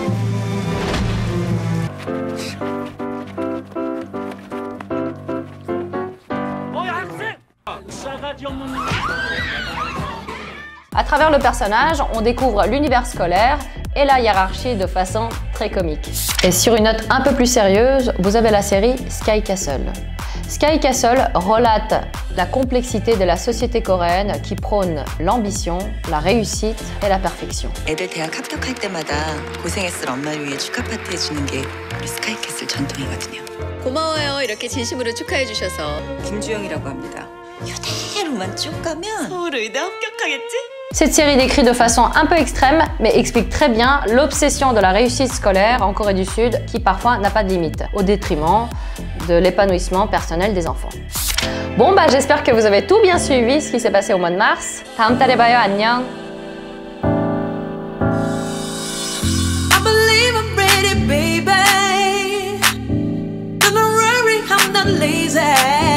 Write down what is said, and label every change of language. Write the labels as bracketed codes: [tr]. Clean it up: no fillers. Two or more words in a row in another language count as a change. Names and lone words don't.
[fr] À travers le personnage, on découvre l'univers scolaire et la hiérarchie de façon très comique. Et sur une note un peu plus sérieuse, vous avez la série Sky Castle. Sky Castle relate la complexité de la société coréenne qui prône l'ambition, la réussite et la perfection. [ko] 애들 대학 합격할 때마다 고생했을 엄마를 위해 축하 파티 해주는 게 우리 스카이 캐슬 전통이거든요. 고마워요. 이렇게 진심으로 축하해 주셔서. 김주영이라고 합니다. 이대로만 쭉 가면 서울 의대 합격하겠지? [fr] Cette série décrit de façon un peu extrême, mais explique très bien l'obsession de la réussite scolaire en Corée du Sud qui parfois n'a pas de limite, au détriment de l'épanouissement personnel des enfants. Bon bah j'espère que vous avez tout bien suivi ce qui s'est passé au mois de mars. [ko] 다음 달에 봐요. 안녕. [en] I believe I'm ready, baby. Don't worry, I'm not lazy.